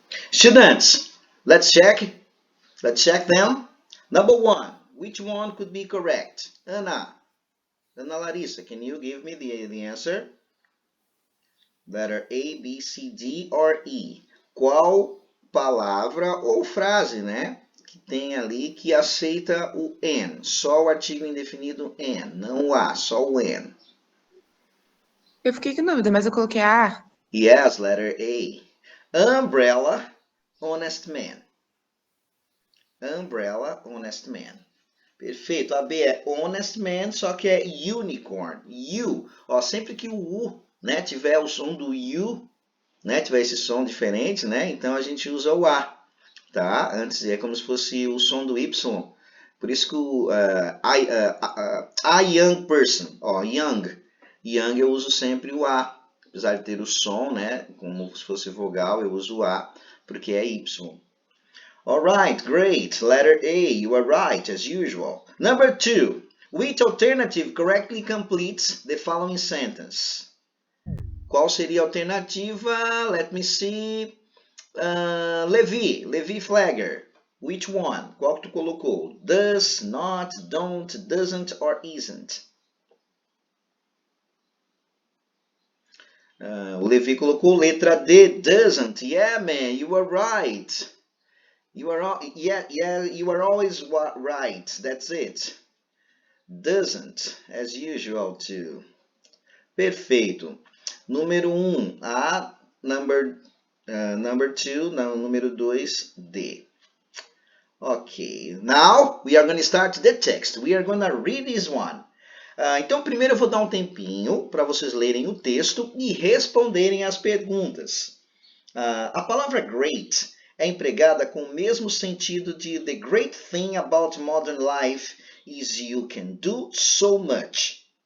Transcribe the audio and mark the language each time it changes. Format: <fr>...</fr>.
<en>Students, let's check them. Number 1, which one could be correct? Ana Larissa, can you give me the answer? Letter A, B, C, D or E.</en> <pt>Qual palavra ou frase, né? Que tem ali que aceita o N. Só o artigo indefinido N, não o A, só o N. Eu fiquei com dúvida, mas eu coloquei a A.</pt> <en>Yes, letter A. Umbrella, honest man. Umbrella, honest man.</en> <pt>Perfeito. A B é honest man, só que é unicorn. U. Ó, sempre que o U, né, tiver o som do U, né, tiver esse som diferente, né, então a gente usa o A, tá? Antes é como se fosse o som do Y. Por isso que o</pt> <en>a young person,</en> <pt>ó, young eu uso sempre o A. Apesar de ter o som, né, como se fosse vogal, eu uso o A, porque é Y.</pt> <en>Alright, great. Letter A, you are right, as usual. Number 2, which alternative correctly completes the following sentence?</en> <pt>Qual seria a alternativa?</pt> <en>Let me see. Levi Flagger. Which one?</en> <pt>Qual que tu colocou?</pt> <en>Does, not, don't, doesn't or isn't?</en> <pt>O Levi colocou letra D,</pt> <en>doesn't. Yeah, man, you are right. You are always right. That's it. Doesn't, as usual, too. Perfeito.</en> <pt>Número 1, A. Number 2, número 2, D. Ok.</pt> <en>Now, we are going to start the text. We are going to read this one.</en> <pt>Então, primeiro eu vou dar um tempinho para vocês lerem o texto e responderem as perguntas. A palavra great é empregada com o mesmo sentido de</pt> <en>the great thing about modern life is you can do so much.</en>